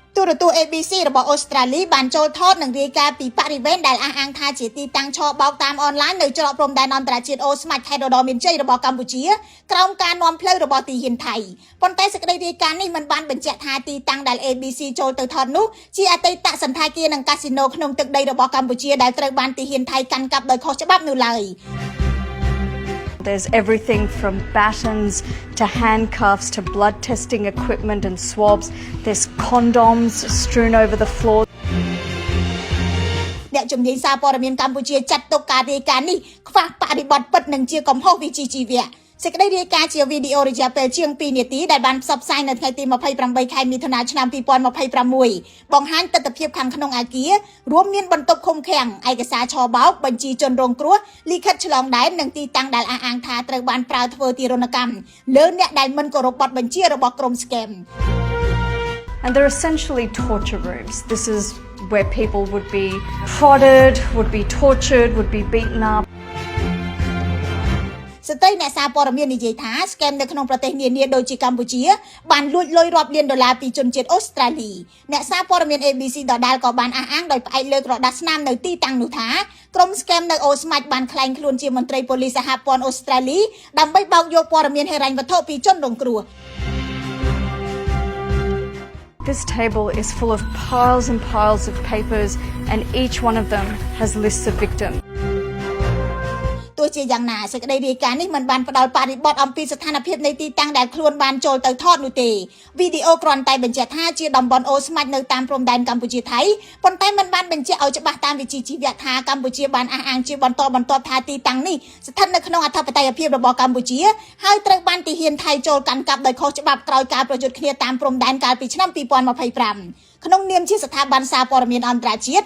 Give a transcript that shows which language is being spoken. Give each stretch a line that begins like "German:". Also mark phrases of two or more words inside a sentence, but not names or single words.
Khmer: រទស្សន៍ ABC របស់អូស្ត្រាលីបានចូលថតនិងរាយការណ៍ពីបរិវេណដែលអះអាងថាជាទីតាំងឆបោកតាមអនឡាញនៅច្រកព្រំដែនអន្តរជាតិអូស្មាច់ខេត្តដ៏មានជ័យរបស់កម្ពុជាក្រោមការនាំផ្លូវរបស់ទីហ៊ានថៃប៉ុន្តែសេចក្តីរាយការណ៍នេះមិនបានបញ្ជាក់ថាទីតាំងដែល ABC ចូលទៅថតនោះជាអតីតសណ្ឋាគារនិងកាស៊ីណូក្នុងទឹកដីរបស់កម្ពុជាដែលត្រូវបានទីហ៊ានថៃកាន់កាប់ដោយខុសច្បាប់នោះឡើយ
English: There's everything from batons to handcuffs to blood testing equipment and swabs. There's condoms strewn over the floor.
Khmer: អ្នកជំនាញសារព័ត៌មានកម្ពុជាចាត់ទុកការរាយការណ៍នេះខ្វះបរិបទពិតនិងជាកំហុសវិជ្ជាជីវៈសេចក្តីរាយការណ៍ជាវីដេអូរយៈពេលជាង2នាទីដែលបានផ្សព្វផ្សាយនៅថ្ងៃទី28ខែមិថុនាឆ្នាំ2026បង្ហាញទស្សនវិជ្ជាខាងក្នុងអាគាររួមមានបន្ទប់ឃុំឃាំងឯកសារឆបោកបញ្ជីជនរងគ្រោះលិខិតឆ្លងដែននិងទីតាំងដែលអះអាងថាត្រូវបានប្រើធ្វើទារុណកម្មលើអ្នកដែលមិនគោរពបទបញ្ជារបស់ក្រុម scam
English: And they're essentially torture rooms. This is where people would be prodded, would be tortured, would be beaten up.
Khmer: ស្ត្រីអ្នកសារព័ត៌មាននិយាយថា scam នៅក្នុងប្រទេសនានាដូចជាកម្ពុជាបានលួចលុយរាប់លានដុល្លារពីជនជាតិអូស្ត្រាលីអ្នកសារព័ត៌មាន ABC ដដែលក៏បានអះអាងដោយផ្អែកលើក្រដាសស្នាមនៅទីតាំងនោះថាក្រុម scam នៅអូស្មាច់បានក្លែងខ្លួនជាមន្ត្រីប៉ូលីសសហព័ន្ធអូស្ត្រាលីដើម្បីបោកយកព័ត៌មានហិរញ្ញវត្ថុពីជនរងគ្រោះ
English: This table is full of piles and piles of papers and each one of them has lists of victims.
Khmer: ទោះជាយ៉ាងណាសេចក្តីរាយការណ៍នេះមិនបានផ្ដល់បរិបទអំពីស្ថានភាពនៃទីតាំងដែលខ្លួនបានចូលទៅថតនោះទេវីដេអូគ្រាន់តែបញ្ជាក់ថាជាតំបន់អូស្មាច់នៅតាមព្រំដែនកម្ពុជាថៃប៉ុន្តែមិនបានបញ្ជាក់ឲ្យច្បាស់តាមវិជ្ជាជីវៈថាកម្ពុជាបានអះអាងជាបន្តបន្ទាប់ថាទីតាំងនេះស្ថិតនៅក្នុងអធិបតេយ្យភាពរបស់កម្ពុជាហើយត្រូវបានទីហ៊ានថៃចូលកាន់កាប់ដោយខុសច្បាប់ក្រោយការប្រយុទ្ធគ្នាតាមព្រំដែនកាលពីឆ្នាំ2025ក្នុងនាមជាស្ថាប័នសារព័ត៌មានអន្តរជាតិ